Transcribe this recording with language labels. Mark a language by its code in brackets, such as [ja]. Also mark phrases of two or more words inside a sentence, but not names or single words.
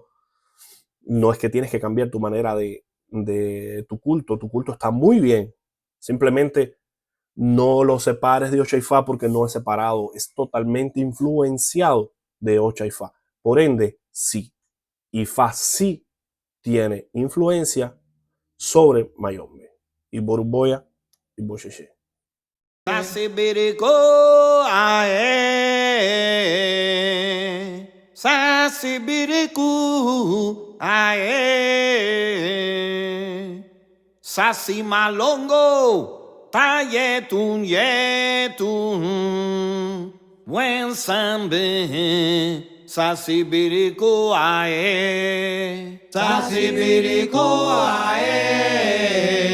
[es] No es que tienes que cambiar tu manera de tu culto está muy bien, simplemente no lo separes de Ocha Ifá porque no es separado, es totalmente influenciado de Ocha Ifá. Por ende, sí, Ifá sí tiene influencia sobre Mayombe y Boruboya y Bosheche. [kg] Sasibiriko ae, Sasibiriku ae, Sasimalongo tayetun yetun, buen sambe, Sasibiriku ae, Sasibiriku ae.